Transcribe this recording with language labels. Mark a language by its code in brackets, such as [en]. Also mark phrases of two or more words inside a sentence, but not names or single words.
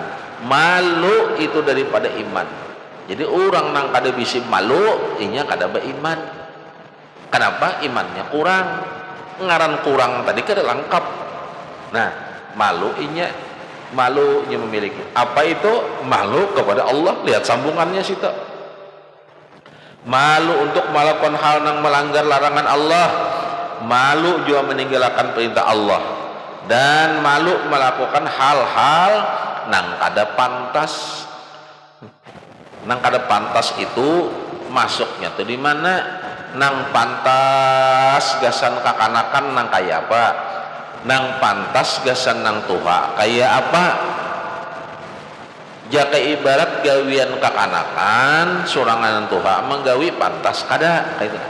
[id] Malu itu daripada iman. [bjn] Jadi orang nang kada bisi malu, inya kada beriman. [id] Kenapa? Imannya kurang. [bjn] Ngaran kurang tadi kada lengkap. [id] Nah, malu inya memiliki. Apa itu? Malu kepada Allah. Lihat sambungannya situ. Malu untuk melakukan hal yang melanggar larangan Allah, malu juga meninggalkan perintah Allah, dan malu melakukan hal-hal [bjn] nang kada pantas. Nang kada pantas itu masuknya tuh di mana? Nang pantas gasan kakanakan nang kaya apa? Nang pantas gasan nang tuha kaya apa? Jaka ibarat gawian kakanakan surangan tuha menggawi pantas kada kayak itu.